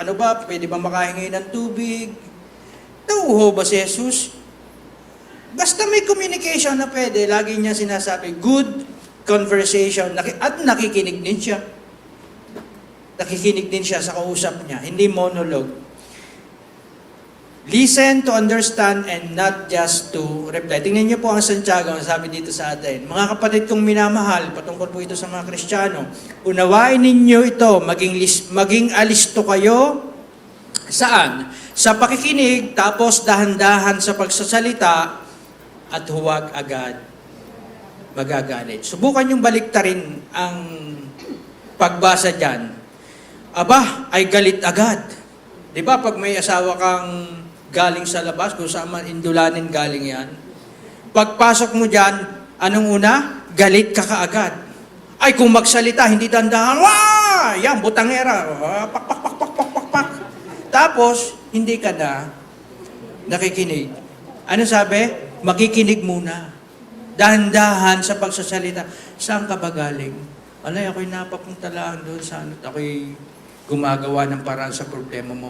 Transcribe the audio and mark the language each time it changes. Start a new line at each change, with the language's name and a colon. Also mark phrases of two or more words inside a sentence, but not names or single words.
Filipino: Ano ba, pwede ba makahingi ng tubig? Nauho ba si Jesus? Basta may communication na pwede, lagi niya sinasabi,
English: good conversation.
Filipino: At nakikinig din siya. Nakikinig din siya sa kausap niya, hindi monologue.
English: Listen to understand and not just to reply.
Filipino: Tingnan niyo po ang Santiago, ang sabi dito sa atin. Mga kapatid kong minamahal, patungkol po ito sa mga Kristiyano, unawain ninyo ito, maging alisto kayo. Saan? Sa pakikinig, tapos dahan-dahan sa pagsasalita, at huwag agad magagalit. Subukan yung baliktarin ang pagbasa dyan. Aba, ay galit agad. Di ba pag may asawa kang galing sa labas, kung saan man indulanin galing yan, pagpasok mo dyan, anong una? Galit ka kaagad. Ay, kung magsalita, hindi dandahan, wah! Yan, butangera. Pak, pak, pak, pak, pak, pak, pak. Tapos, hindi ka na nakikinig. Ano sabi? Makikinig muna. Dahan-dahan sa pagsasalita. Saan ka ba galing? Alay, ako'y napapunta lang doon sa ano't ako'y gumagawa ng paraan sa problema mo.